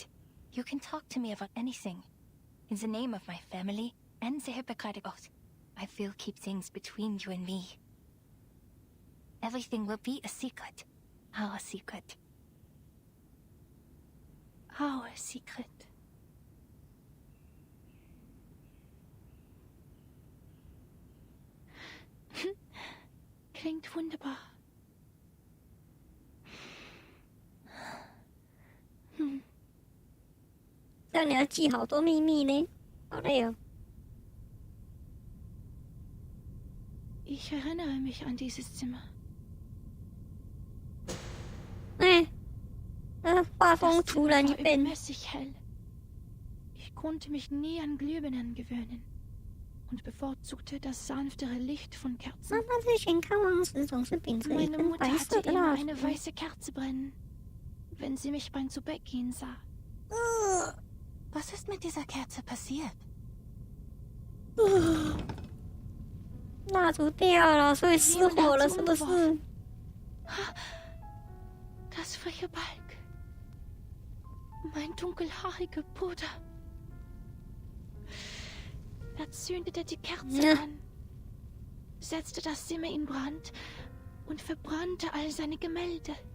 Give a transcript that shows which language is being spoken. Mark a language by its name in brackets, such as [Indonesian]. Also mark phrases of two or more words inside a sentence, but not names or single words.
[English] You can talk to me about anything. In the name of my family and the Hippocratic Oath, I will keep things between you and me. Everything will be a secret. Our secret. Our secret. [German] Klingt wunderbar. [Chinese] 这样你要记好多秘密呢，好累哦。 [German] Ich erinnere mich an dieses Zimmer. [Chinese] 画风突然一变。 [German] mäßig hell. Ich konnte mich nie an Glühbirnen gewöhnen und bevorzugte das sanftere Licht von Kerzen. [Chinese] 妈妈之前看望时总是秉着一 [German] Meine [Chinese] 根 [German] Mutter [Chinese] 白色 [German] hatte [Chinese] 的 [German] immer [Chinese] 蜡 [German] eine [Chinese] 烛。 [German] weiße Kerze brennen, wenn sie mich beim Zubettgehen sah. Was ist mit dieser Kerze passiert? [Chinese] 蜡烛掉了，所以失火了，是不是？ [German] Das freche Balg. Mein dunkelhaariger Bruder. Er zündete die Kerze an, setzte das Zimmer in Brand und verbrannte all seine Gemälde.